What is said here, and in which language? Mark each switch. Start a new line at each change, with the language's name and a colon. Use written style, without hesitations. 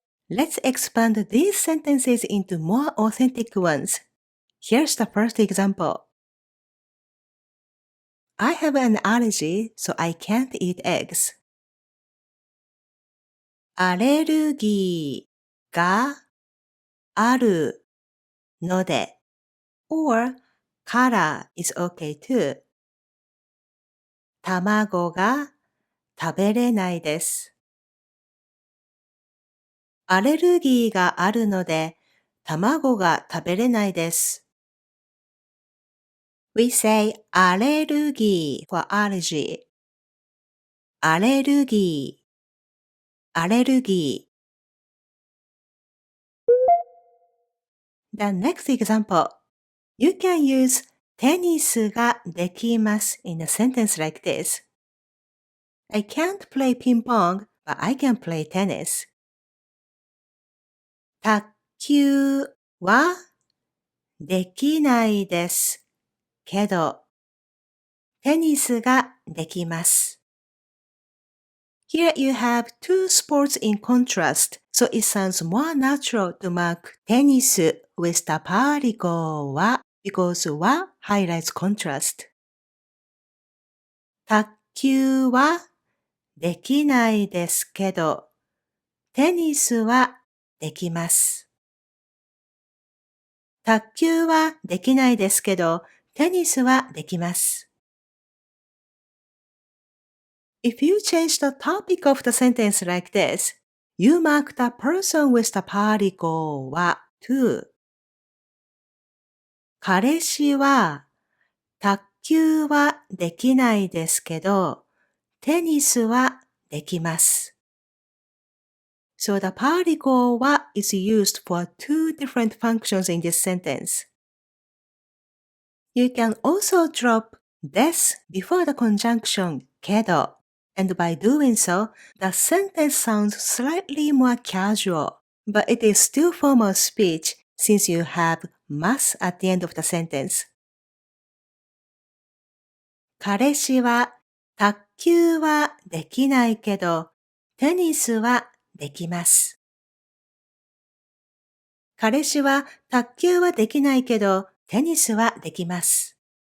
English: Let's expand these sentences into more authentic ones. Here's the first example. I have an allergy, so I can't eat eggs.
Japanese: アレルギーがあるので or から
English: is okay too.
Japanese: 卵が食べれないです。アレルギーがあるので卵が食べれないです。
English: We say アレルギー for allergy.
Japanese: アレルギー、アレルギー。
English: The next example. You can use
Japanese: テニスができます
English: in a sentence like this. I can't play ping pong, but I can play tennis.
Japanese: 卓球はできないですけど、テニスができます。
English: Here you have two sports in contrast, so it sounds more natural to mark テニス with the particle は because は highlights contrast.
Japanese: 卓球はできないですけど、テニスはできます。卓球はできないですけど、テニスはできます。
English: If you change the topic of the sentence like this, you mark the person with the particle は to.
Japanese: 彼氏は卓球はできないですけど、テニスはできます。
English: So the particle は is used for two different functions in this sentence. You can also drop des before the conjunction けど, and by doing so, the sentence sounds slightly more casual, but it is still formal speech since you have mas at the end of the sentence.
Japanese: 彼氏は卓球はできないけど、テニスはできます。彼氏は卓球はできないけど、テニスはできます。